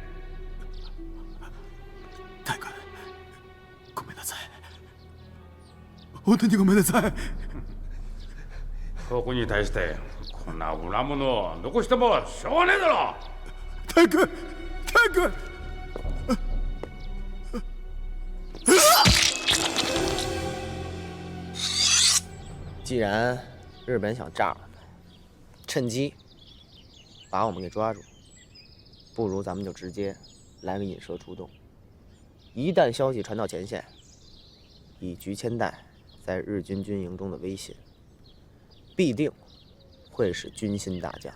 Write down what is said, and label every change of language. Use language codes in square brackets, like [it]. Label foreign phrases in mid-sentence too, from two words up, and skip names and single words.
[ja] 大君、ごめんなさい。本当にごめんなさい。ここに対してこんな裏物を残してもしょうがねえだろ。大君、大君。 [zh] 既然日本想炸我们，趁机把我们给抓住，不如咱们就直接来个引蛇出洞。一旦消息传到前线， 以菊千代在日军军营中的威信，必定会使军心大降。